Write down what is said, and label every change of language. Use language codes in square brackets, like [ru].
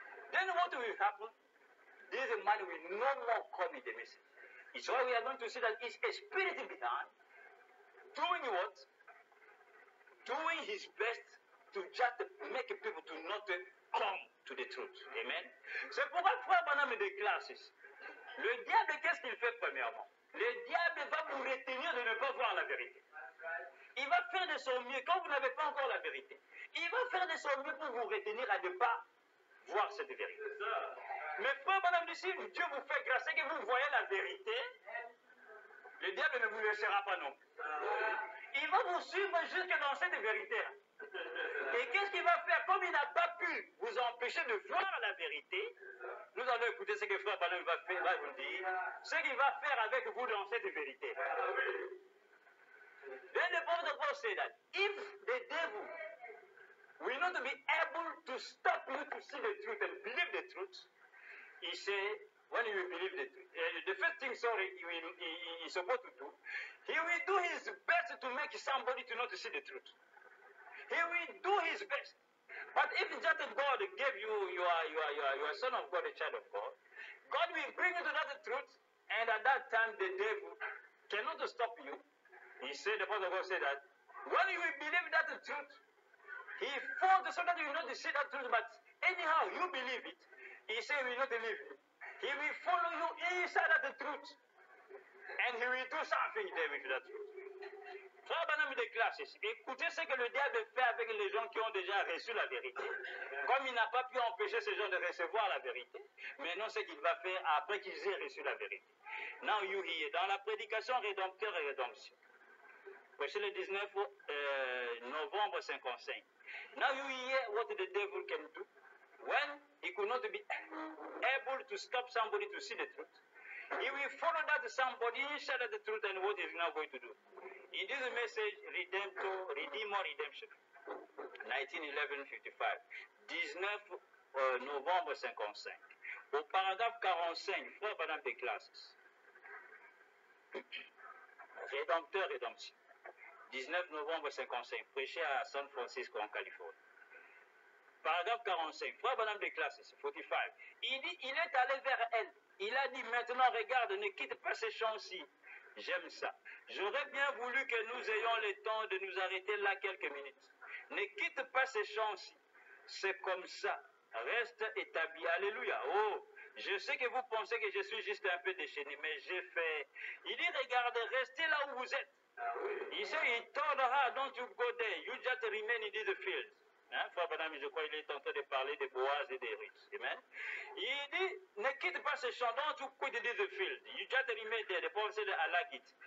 [en] Then what will happen? This man will no more come in the message. It's why we are going to see that it's a spirit behind doing what? Doing his best to just make people to not come to the truth. Amen. [fr] C'est pourquoi Frère Branham déclare ceci. Le diable, qu'est-ce qu'il fait premièrement? Le diable va vous retenir de ne pas voir la vérité. Il va faire de son mieux, quand vous n'avez pas encore la vérité, il va faire de son mieux pour vous retenir à ne pas voir cette vérité. Mais Frère Branham dit, si Dieu vous fait grâce et que vous voyez la vérité, le diable ne vous laissera pas non. Il va vous suivre jusque dans cette vérité. Et qu'est-ce qu'il va faire? Comme il n'a pas pu vous empêcher de voir la vérité, nous allons écouter ce que Frère Branham va vous dire, ce qu'il va faire avec vous dans cette vérité. [en] Then the prophet of God said that if the devil will not be able to stop you to see the truth and believe the truth, he said, when you believe the truth, the first thing, he's supposed to do, he will do his best to make somebody to not see the truth. He will do his best. But if just God gave you, you are son of God, a child of God, God will bring you to that truth, and at that time the devil cannot stop you. He said, the Apostle God said that when you will believe that truth, he fought so that you will not see that truth, but anyhow you believe it. He said he will not believe you. He will follow you inside of the truth, and he will do something there with that truth. [fr] Frère Branham déclare ceci. Écoutez ce que le diable fait avec les gens qui ont déjà reçu la vérité. Comme il n'a pas pu empêcher ces gens de recevoir la vérité, maintenant ce qu'il va faire après qu'ils aient reçu la vérité. [en] Now you hear, [fr] dans la prédication rédempteur et rédemption, prêché le 19 novembre 55. [en] Now you hear what the devil can do when he could not be able to stop somebody to see the truth. He will follow that somebody inside of the truth and what he's now going to do. In this message, Redeemer Redemption, 1911-55, [fr] 19 novembre 55. Au paragraphe 45, Frère Branham déclare ceci. Rédempteur, rédemption. 19 novembre 55, prêché à San Francisco en Californie. Paragraphe 45, Frère Branham déclare ceci, 45. Il dit, il est allé vers elle. Il a dit, maintenant regarde, ne quitte pas ces champs-ci. J'aime ça. J'aurais bien voulu que nous ayons le temps de nous arrêter là quelques minutes. Ne quitte pas ces champs-ci. C'est comme ça. Reste établi. Alléluia. Oh, je sais que vous pensez que je suis juste un peu déchaîné, mais j'ai fait. Il dit, regardez, restez là où vous êtes. Il dit, [en] he told her, don't you go there. You just remain in this field. [fr] Hein, Frère Branham, je crois qu'il est en train de parler de Boaz et des Ruth. Amen. Il dit, ne quitte pas ce champ, [en] don't you quit this field. You just remain there. The prophet said, I like it.